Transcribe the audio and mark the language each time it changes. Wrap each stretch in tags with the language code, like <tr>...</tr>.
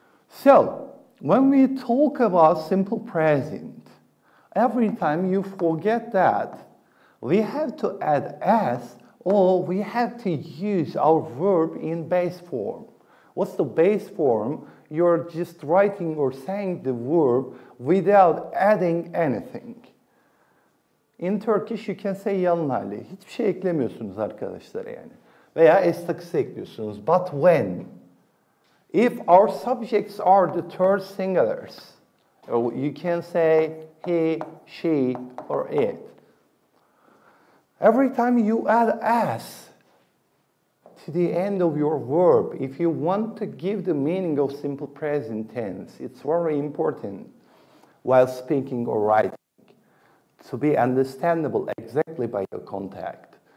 <en>So, when we talk about simple present, every time you forget that, we have to add s or we have to use our verb in base form. What's the base form? You're just writing or saying the verb without adding anything. In Turkish you can say yalın hali.</en> <tr>Hiçbir şey eklemiyorsunuz arkadaşlar yani. Veya s takısı ekliyorsunuz.</tr> <en>But when? If our subjects are the third singulars, you can say he, she, or it. Every time you add s to the end of your verb, if you want to give the meaning of simple present tense, it's very important while speaking or writing to be understandable exactly by your contact.</en>